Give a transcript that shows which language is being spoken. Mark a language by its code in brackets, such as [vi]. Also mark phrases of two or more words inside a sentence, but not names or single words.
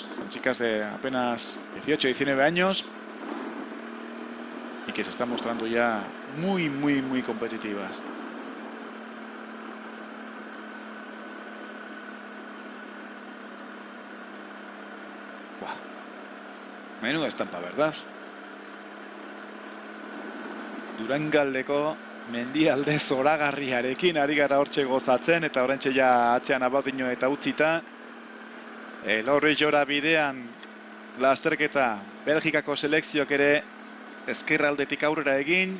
[es] Son chicas de apenas 18, 19 años y que se están mostrando ya muy competitivas. Buah. Menuda estampa, ¿verdad? [eu] Durangaldeko mendialde zoragarriarekin ari gara hortxe gozatzen, eta oraintxe ja atzean Abadiño eta utzita. Elorrizora bidean lasterketa Belgikako selekzioak ere ezkerraldetik aurrera egin.